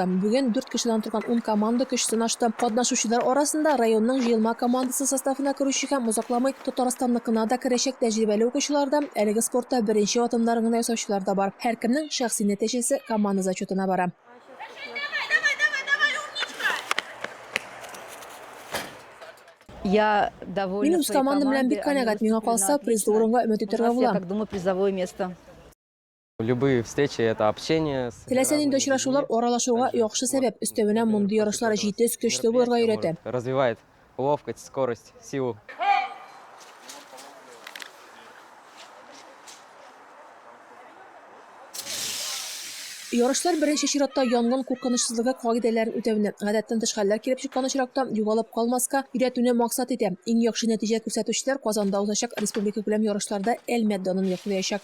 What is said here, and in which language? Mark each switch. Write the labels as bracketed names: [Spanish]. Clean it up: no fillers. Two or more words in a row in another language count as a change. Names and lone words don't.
[Tatar] Бүген 4 кешедән торган 10 команда көч сынашты. Катнашучылар арасында районның җыелма командасы составына керүче һәм узакламый Татарстанныкына да керәчәк тәҗрибәле укучыларда әлеге спортта беренче атымнарын гына ясаучылар да бар. Һәркемнең шәхси нәтиҗәсе команда зачетына бара. Мин үз командам белән бик канәгать. Миңа калса, призлы урынга өмет итәргә була. [Russian] Любые встречи это общение. [Tatar] Теләсән инде очрашулар аралашуга яхшы сәбәп. Өстәвенә мондый ярышлар җитез, көчле булырга өйрәтә. [Russian] Развивает ловкость, скорость, силу. [Tatar] Ярышлар беренче чиратта янгын куркынычсызлыгы кагыйдәләрен үтәүне, гадәттән тыш хәлләр килеп чыккан очракта югалып калмаска өйрәтүне максат итә. Иң яхшы нәтиҗә күрсәтүчеләр Казанда узачак республика күләм ярышларда Әлмәт данын яклаячак.